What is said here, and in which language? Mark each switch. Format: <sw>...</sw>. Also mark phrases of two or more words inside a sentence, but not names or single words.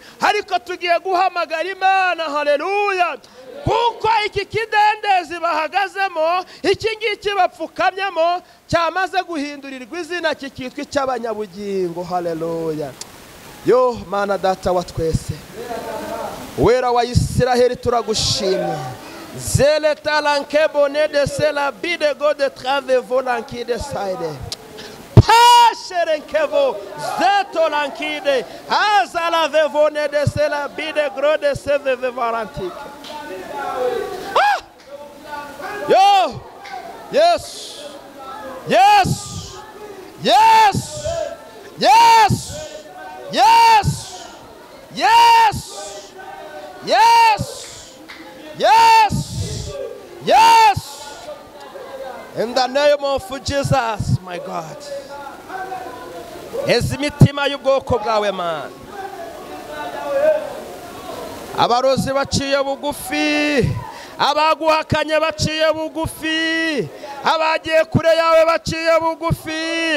<rw>Ariko tugiye guhamagara Imana, haleluya, kuko iki kidendezi bahagazemo, iki ngiki bapfukamyemo, cyamaze guhindurirwa izina kikitwa icy'abanyabugingo. Haleluya. Yo Mana data wa twese, wera wa Isiraheli, turagushimye. Zele talanke bone de sela bide go de trave volanki de side. Pasherenkevo zeto lankide azala vevone de sela bide gro de seve volantike.</rw> <en>Yo, yes, yes, yes, yes, yes, yes, yes. Yes, yes, in the name of Jesus, my God.</en> <rw>Ezimitima y'ubwoko bwawe Mana, abarozi baciye bugufi, abaguhakanye baciye bugufi, abagiye kure yawe baciye bugufi.</rw>